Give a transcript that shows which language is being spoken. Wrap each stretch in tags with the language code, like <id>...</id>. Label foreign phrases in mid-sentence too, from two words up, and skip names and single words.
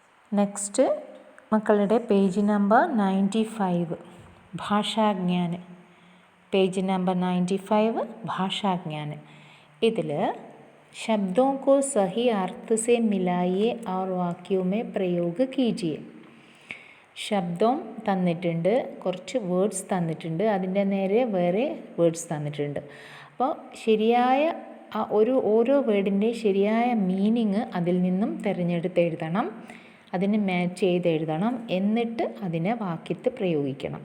<ml>നെക്സ്റ്റ് മക്കളുടെ</ml> <en>page number</en> <ml>95 ഭാഷാജ്ഞാൻ.</ml> <en>page number</en> <ml>95 ഭാഷാജ്ഞാൻ.</ml> <hi>ഇതിൽ शब्दों को सही अर्थ से मिलाइए और वाक्यों में प्रयोग कीजिए.</hi> <ml>ശബ്ദം തന്നിട്ടുണ്ട്, കുറച്ച് വേർഡ്സ് തന്നിട്ടുണ്ട്, അതിൻ്റെ നേരെ വേറെ വേർഡ്സ് തന്നിട്ടുണ്ട്. അപ്പോൾ ശരിയായ ഓരോ വേർഡിൻ്റെ ശരിയായ മീനിങ് അതിൽ നിന്നും തിരഞ്ഞെടുത്ത് എഴുതണം, അതിന് മാച്ച് ചെയ്ത് എഴുതണം, എന്നിട്ട് അതിനെ വാക്യത്തിൽ പ്രയോഗിക്കണം.</ml>